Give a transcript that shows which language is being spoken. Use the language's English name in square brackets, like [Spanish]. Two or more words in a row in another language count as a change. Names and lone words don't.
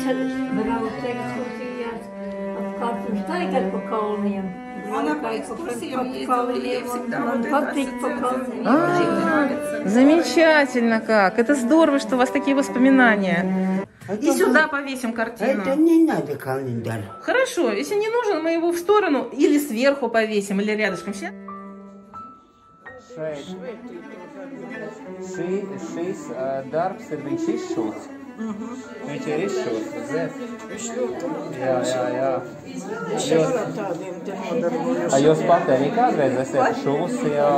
[Russian] Она по экскурсиям ездила, ей всегда Замечательно как! Это здорово, что у вас такие воспоминания. И сюда повесим картину. Это не надо календарь. Хорошо, если не нужен, мы его в сторону или сверху повесим, или рядышком. [Latvian] Šīs darbs ir viņš izšūts. Viņš ir izšūts, redzēt? Jā. Jūs pat arī kādreiz esat šūsi jau?